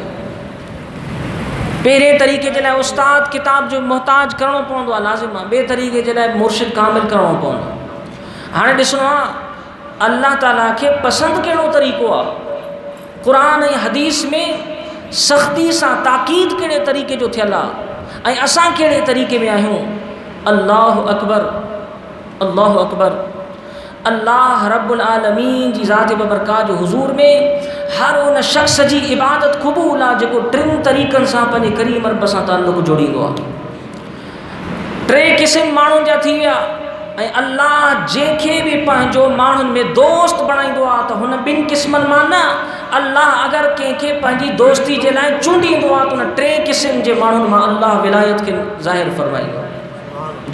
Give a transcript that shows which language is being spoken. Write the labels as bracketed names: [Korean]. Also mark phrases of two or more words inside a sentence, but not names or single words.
[Sindhi] पहिरें तरीक़े जे लाइ उस्ताद, किताब जो मोहताज करणो पवंदो आहे, लाज़िम आहे। ॿिए तरीक़े जे लाइ मुर्शिद कामिल करणो पवंदो। हाणे ॾिसणो आहे [Arabic] الله تعالى [Sindhi] खे पसंदि कहिड़ो तरीक़ो आहे। कुरान ऐं हदीस में सख़्ती सां ताक़ीद कहिड़े तरीक़े जो थियल आहे ऐं असां कहिड़े तरीक़े में आहियूं। [Arabic] الله أكبر، الله أكبر. الله رب العالمين [Sindhi] जी ज़ात बबरकात जो हुज़ूर में हर उन शख़्स जी इबादत क़बूल आहे जेको 3 तरीक़नि सां पंहिंजे करीम रब सां ताल्लुक़ जोड़ींदो आहे। 3 क़िस्म माण्हुनि जा थी विया। ऐं अल्लाह जंहिंखे बि पंहिंजो माण्हुनि में दोस्त बणाईंदो आहे त हुन 2 क़िस्मनि मां न, अल्लाह अगर कंहिंखे पंहिंजी दोस्ती जे लाइ चूंडींदो आहे त उन 3 क़िस्म जे माण्हुनि मां अल्लाह विलायत खे ज़ाहिर फरमाईंदो आहे।